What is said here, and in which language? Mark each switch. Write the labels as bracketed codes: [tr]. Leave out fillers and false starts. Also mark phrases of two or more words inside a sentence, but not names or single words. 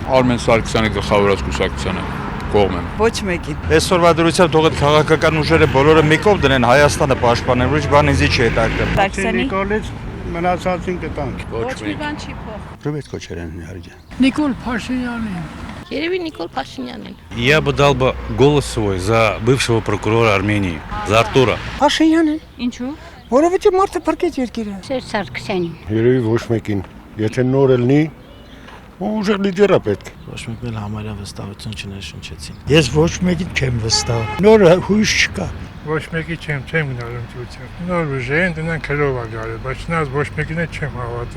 [hy] Արմեն Սարգսյանի գլխավորած կուսակցությանը կողմ եմ։ Ոչ մեկին։ Այսօրվա դրությամբ թող այդ քաղաքական ուժերը բոլորը մեկով դնեն Հայաստանը պաշտպանեն, ոչ բան ինձ չի հետաքրքրում։ Սարգսյանի Նիկոլից մնացածին կտանք։ Ոչ մի բան չի փոխ։ Ռոբերտ Քոչարյանն իհարկե։ Նիկոլ Փաշինյանին։ Երևի Նիկոլ Փաշինյանին։ [ru] Я бы дал бы голос свой за бывшего прокурора Армении, за Артура. [hy] Փաշինյանին։ Ինչու։ Որովհետև մարդը փրկեց երկիրը։ Սերժ Սարգսյանին։ Երևի ոչ մեկին։ Եթե նոր լինի, ուժեղ լիդեր է պետք։ Ոչ մեկ էլ համարյա վստահություն չներշնչեցին։ Ես ոչ մեկին չեմ վստահ։ Նոր հույս չկա։ Ոչ մեկի չեմ գնալ ընտրության։ Նոր ուժերին դնան քրով է գալու, բայց նայած ոչ մեկին չեմ հավատում։